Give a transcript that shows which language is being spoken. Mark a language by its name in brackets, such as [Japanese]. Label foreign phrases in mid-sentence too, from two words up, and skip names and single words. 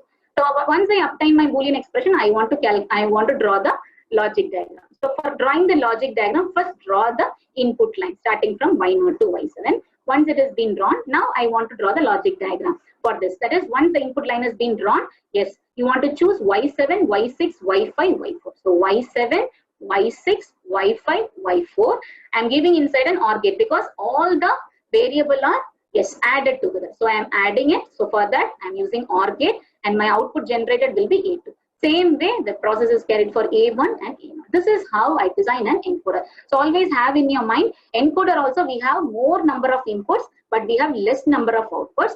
[English] So once I obtain my Boolean expression, I want to draw the logic diagram. So for drawing the logic diagram, first draw the input line starting from Y0 to Y7. Once it has been drawn, now I want to draw the logic diagram for this. That is, once the input line has been drawn, yes, you want to choose Y7, Y6, Y5, Y4. So Y7, Y6, Y5, Y4. I'm giving inside an OR gate because all the variable are, yes, added together. So I am adding it. So for that, I'm using OR gate and my output generated will be A2. Same way, the process is carried for A1 and A0. This is how I design an encoder. So always have in your mind, encoder also we have more number of inputs, but we have less number of outputs.